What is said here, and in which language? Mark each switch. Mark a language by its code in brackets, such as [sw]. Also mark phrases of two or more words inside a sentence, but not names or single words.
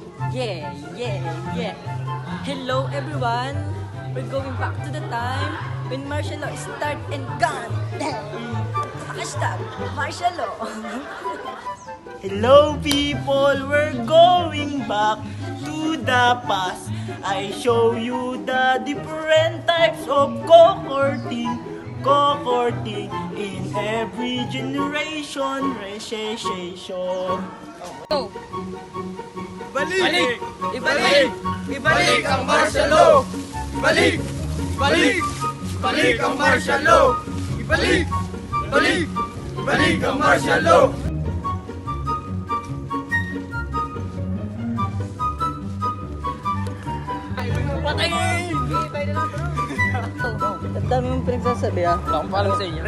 [en] Yeah, yeah, yeah. Hello everyone. We're going back to the time when martial law start and gone. Hashtag martial law. Hello people, we're going back to the past. I show you the different types of cohorting in every generation, recession. [tl] Ibalik! Ibalik ang [en] martial law! [tl] Ibalik! Ibalik ang [en] martial law! [tl] Ibalik! Ibalik ang [en] martial law! [tl] Ang dami mong pinagsasabi ha. Wala akong paalam sa inyo.